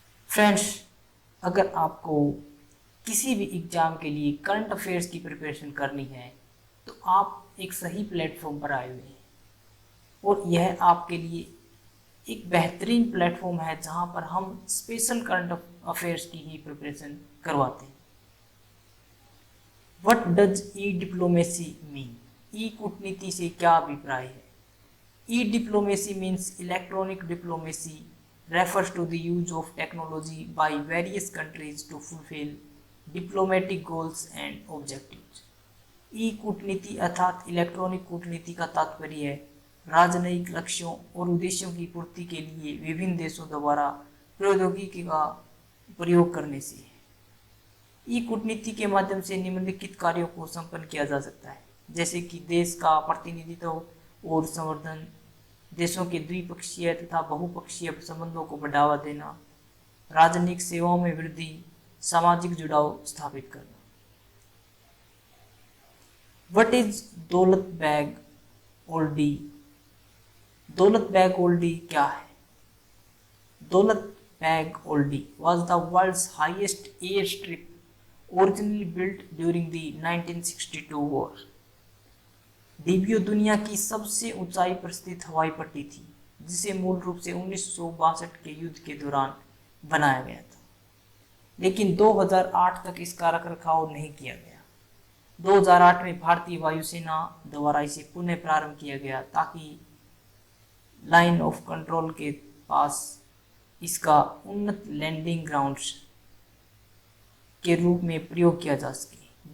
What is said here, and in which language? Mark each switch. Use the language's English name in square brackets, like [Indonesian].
[Hindi] Friends, अगर आपको किसी भी एग्जाम के लिए करंट अफेयर्स की प्रिपरेशन करनी है तो आप एक सही प्लेटफॉर्म पर आए हुए हैं, और यह आपके लिए एक बेहतरीन प्लेटफॉर्म है जहां पर हम स्पेशल करंट अफेयर्स की ही प्रिपरेशन करवाते हैं। [English] What does e diplomacy mean? [Hindi] ई कूटनीति से क्या अभिप्राय है? [English] E diplomacy means electronic diplomacy refers to the use of technology by various countries to fulfill diplomatic goals and objectives. [Hindi] ई कूटनीति अर्थात इलेक्ट्रॉनिक कूटनीति का तात्पर्य है राजनयिक लक्ष्यों और उद्देश्यों की पूर्ति के लिए विभिन्न देशों द्वारा प्रौद्योगिकी का प्रयोग करने से है। ई कूटनीति के माध्यम से निम्नलिखित कार्यों को संपन्न किया जा सकता है, जैसे कि देश का प्रतिनिधित्व और संवर्धन, देशों के द्विपक्षीय तथा बहुपक्षीय संबंधों को बढ़ावा देना, राजनयिक सेवाओं में वृद्धि, सामाजिक जुड़ाव स्थापित करना। [English] What is Daulat Beg Oldi? [Hindi] दौलत बेग ओल्डी क्या है? [English] Daulat Beg Oldi was the world's highest airstrip originally built during the 1962 war. [Hindi] DBO दुनिया की सबसे ऊंचाई पर स्थित हवाई पट्टी थी, जिसे मूल रूप से 1962 के युद्ध के दौरान बनाया गया था, लेकिन 2008 तक इसका रखरखाव नहीं किया गया। 2008 में भारतीय वायुसेना द्वारा इसे पुनः प्रारंभ किया गया ताकि लाइन ऑफ कंट्रोल के पास इसका उन्नत लैंडिंग ग्राउंड्स के रूप में प्रयोग किया जा सके।